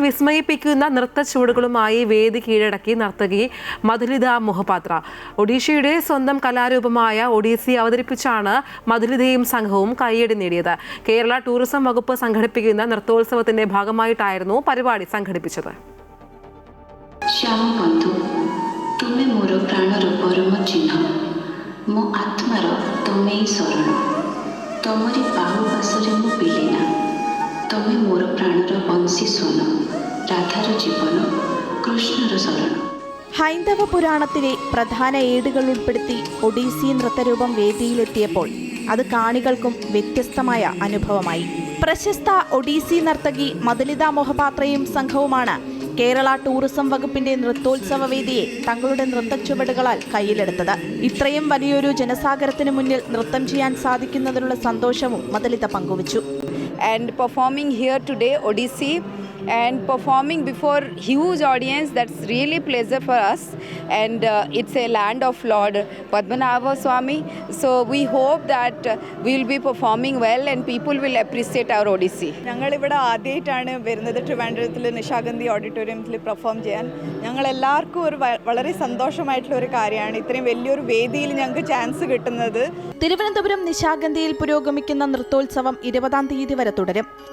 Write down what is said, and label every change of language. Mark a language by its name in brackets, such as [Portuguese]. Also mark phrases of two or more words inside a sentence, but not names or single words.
[Malayalam] വിസ്മയിപ്പിക്കുന്ന നൃത്ത ചുവടുകളുമായി വേദി കീഴടക്കി നർത്തകി മധുലിത മൊഹപാത്ര. ഒഡീഷയുടെ സ്വന്തം കലാരൂപമായ ഒഡീസി അവതരിപ്പിച്ചാണ് മധുലിതയും സംഘവും കയ്യടി നേടിയത്. കേരള ടൂറിസം വകുപ്പ് സംഘടിപ്പിക്കുന്ന നൃത്തോത്സവത്തിന്റെ ഭാഗമായിട്ടായിരുന്നു പരിപാടി സംഘടിപ്പിച്ചത്. [Odia] ତୁମେ ମୋର ପ୍ରାଣର ପରମ ଚିହ୍ନ, ମୋ ଆତ୍ମାର ତମେ ହିଁ ଶରଣ, ତମରି ବାହୁବାସରେ ମୁଁ ବିଲୀନା, ତମେ ମୋର ପ୍ରାଣର ବଂଶୀ ସ୍ୱନ, ରାଧାର ଜୀବନ କୃଷ୍ଣର ଶରଣ. [Malayalam] ഹൈന്ദവ പുരാണത്തിലെ പ്രധാന ഏടുകൾ ഉൾപ്പെടുത്തി ഒഡീസി നൃത്തരൂപം വേദിയിലെത്തിയപ്പോൾ അത് കാണികൾക്കും വ്യത്യസ്തമായ അനുഭവമായി. പ്രശസ്ത ഒഡീസി നർത്തകി മധുലിത മൊഹപാത്രയും സംഘവുമാണ് കേരള ടൂറിസം വകുപ്പിന്റെ നൃത്തോത്സവ വേദിയെ തങ്ങളുടെ നൃത്തച്ചുവടുകളാൽ കയ്യിലെടുത്തത്. ഇത്രയും വലിയൊരു ജനസാഗരത്തിന് മുന്നിൽ നൃത്തം ചെയ്യാൻ സാധിക്കുന്നതിനുള്ള സന്തോഷവും മധുലിത പങ്കുവച്ചു. [English] And performing here today Odissi and performing before huge audience, that's really pleasure for us, and it's a land of Lord Padmanabha Swami, so we hope that we will be performing well and people will appreciate our Odissi. [Malayalam] ഞങ്ങൾ ഇവിടെ ആദ്യമായിട്ടാണ് വരുന്നത് ട്രിവാൻഡ്രത്തിൽ നിശാഗന്ധി ഓഡിറ്റോറിയത്തിൽ പെർഫോം ചെയ്യാൻ. ഞങ്ങൾ എല്ലാവർക്കും ഒരു വളരെ സന്തോഷമായിട്ടുള്ള ഒരു കാര്യമാണ് ഇത്രയും വലിയൊരു വേദിയിൽ ഞങ്ങൾക്ക് ചാൻസ് കിട്ടുന്നത്. തിരുവനന്തപുരം നിശാഗന്ധിയിൽ പുരോഗമിക്കുന്ന നൃത്തോത്സവം 20-ാം തീയതി വരെ തുടരും.